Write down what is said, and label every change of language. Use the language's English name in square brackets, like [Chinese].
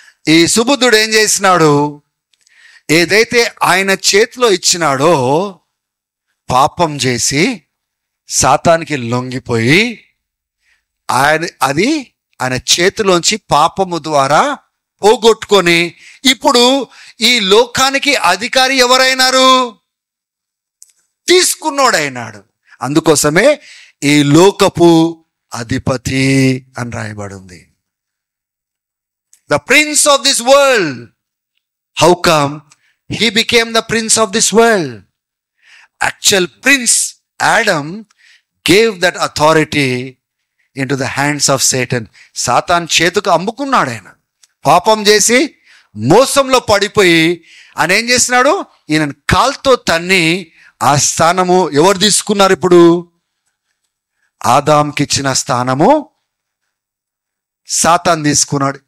[Telugu] ఈ సుబుద్ధుడు ఏం చేసినాడు? ఏదైతే ఆయన చేతిలో ఇచ్చినాడో పాపం చేసి సాతానికి లొంగిపోయి, ఆయన చేతిలోంచి పాపము ద్వారా పోగొట్టుకొని, ఇప్పుడు ఈ లోకానికి అధికారి ఎవరైనారు? తీసుకున్నోడైనాడు. అందుకోసమే ఈ లోకపు అధిపతి అని రాయబడి ఉంది. [English] The prince of this world. How come he became the prince of this world? Actual prince Adam gave that authority into the hands of Satan. [Telugu] Satan చేతుకు అమ్ముకున్నాడు. ఆయన పాపం చేసి మోసంలో పడిపోయి ఆయన ఏం చేసినాడు? ఈయన కాల్తో తన్ని ఆ స్థానము ఎవరు తీసుకున్నారు? ఇప్పుడు ఆదాంకి ఇచ్చిన స్థానము సాతాన్ తీసుకున్నాడు.